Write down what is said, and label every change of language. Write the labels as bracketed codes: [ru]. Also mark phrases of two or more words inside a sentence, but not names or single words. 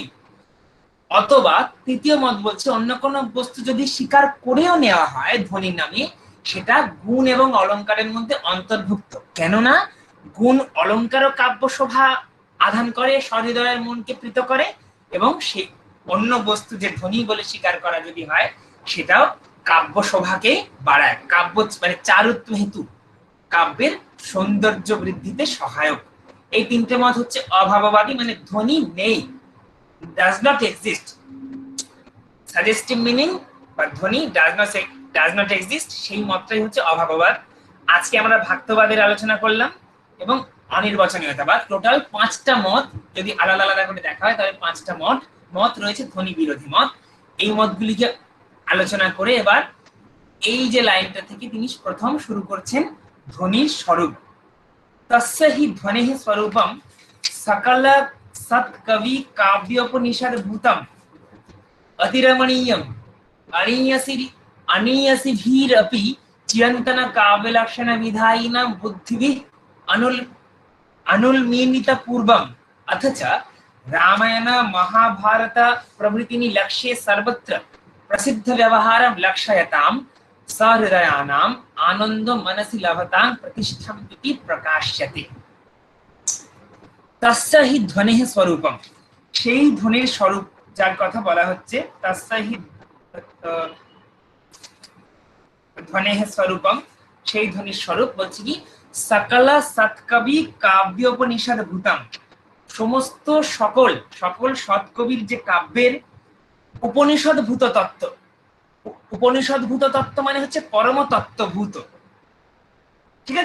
[bn] অথবা তৃতীয় মত বলছে অন্য কোনো বস্তু যদি স্বীকার করেও নেওয়া হয় ধ্বনির নামে, সেটা গুণ এবং অলংকারের মধ্যে অন্তর্ভুক্ত, কেননা গুণ অলংকার ও কাব্য শোভা আধান করে, সহৃদয়ের মনকে প্রীত করে, এবং সেই অন্য বস্তু যে ধ্বনি বলে স্বীকার করা যদি হয় সেটাও কাব্য শোভাকে বাড়ায়, কাব্য মানে চারুত্ব হেতু, কাব্যের সৌন্দর্য বৃদ্ধিতে সহায়ক। এই তিনটে মত হচ্ছে অভাববাদী, মানে ধ্বনি নেই, [en] does not exist, suggestive meaning [bn] বা ধ্বনি [en] does not exist, [bn] সেই মতটাই হচ্ছে অভাববাদ। আজকে আমরা ভাক্তবাদের আলোচনা করলাম এবং অনির্বচনীয়তাবাদ। টোটাল 5টা মত যদি আলাদা আলাদা করে দেখা হয় তাহলে 5টা মত রয়েছে ধ্বনি বিরোধী মত। এই মতগুলিকে আলোচনা করে এবার এই যে লাইনটা থেকে তিনি প্রথম শুরু করছেন ধ্বনির স্বরূপ। [sa] তস্য হি ধ্বনিঃ স্বরূপম সকল সৎকবি কাব্যোপনিষদ ভূতম অতিরমণীয়ম अनीयसिभिरपि चिरन्तन काव्यलक्षण विधायिनां बुद्धिभिः अनुल्मीलितपूर्वम् अथ च रामायण महाभारत प्रभृतीनि लक्ष्ये सर्वत्र प्रसिद्ध व्यवहारं लक्षयतां सहृदयानाम् आनन्दो मनसि लभतां प्रतिष्ठम् इति प्रकाश्यते। तस्य हि ध्वनिः स्वरूपम, [bn] সেই ধ্বনির স্বরূপ যার কথা বলা হচ্ছে, [sa] তস্য হি ধ্বনিঃ স্বরূপম, [bn] সেই ধ্বনির স্বরূপ বলছি কি [sa] সকল সৎকবি কাব্যোপনিষদ ভূতম, [bn] সমস্ত সকল সৎকবির যে কাব্যের উপনিষদভূত তত্ত্ব, উপনিষদভূত তত্ত্ব মানে হচ্ছে পরম তত্ত্বভূত, ঠিক আছে।